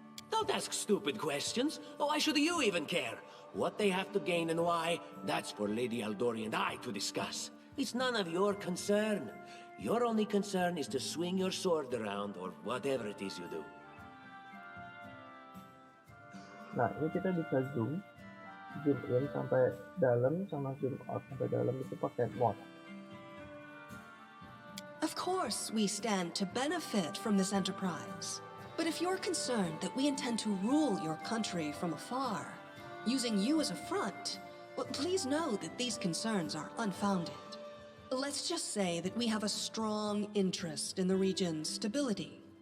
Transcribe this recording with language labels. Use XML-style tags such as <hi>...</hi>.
<en>Don't ask stupid questions. Why should you even care? What they have to gain and why, that's for Lady Aldori and I to discuss. It's none of your concern. Your only concern is to swing your sword around or whatever it is you do.</en> <id>Nah, ini kita bisa zoom in sampai dalam sama zoom out sampai dalam itu pakai mod.</id> <en>Of course, we stand to benefit from this enterprise. But if you're concerned that we intend to rule your country from afar, using you as a front, well, please know that these concerns are unfounded. Let's just say that we have a strong interest in the region's stability.</en>